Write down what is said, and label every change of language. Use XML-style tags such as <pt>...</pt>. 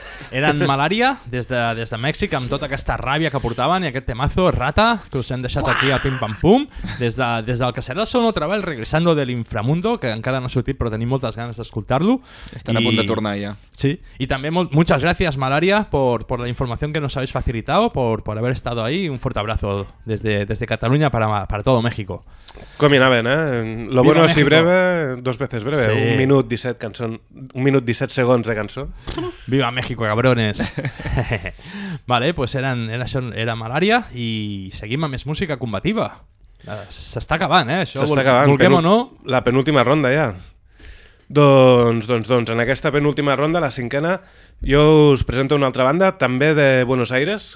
<ca>Eren Malària des de Mèxic amb tota aquesta ràbia que portaven i aquest temazo, Rata, que us hem deixat aquí a pim pam pum, des del que serà el seu nou treball, Regresando del Inframundo, que encara no ha sortit però tenim moltes ganes d'escoltar-lo. Estan a punt de tornar ja. Sí, i també</ca> <es>muchas gracias Malària por la información que nos habéis facilitado, por haber estado ahí, un fuerte abrazo desde Cataluña para todo México.</es> <ca>Combinaven, eh?</ca> <es>Lo bueno si breve, dos veces breve, sí.</es> <ca>un minut 17 segons de cançó.</ca> <es>Viva México, cabrones. Vale, pues era</es> <ca>Malària i seguim amb més música combativa. S'està acabant, eh? Això, s'està acabant. Volguem o no? La penúltima ronda ja. Doncs, en aquesta penúltima ronda, la cinquena, jo us presento una altra banda, també de Buenos Aires.</ca>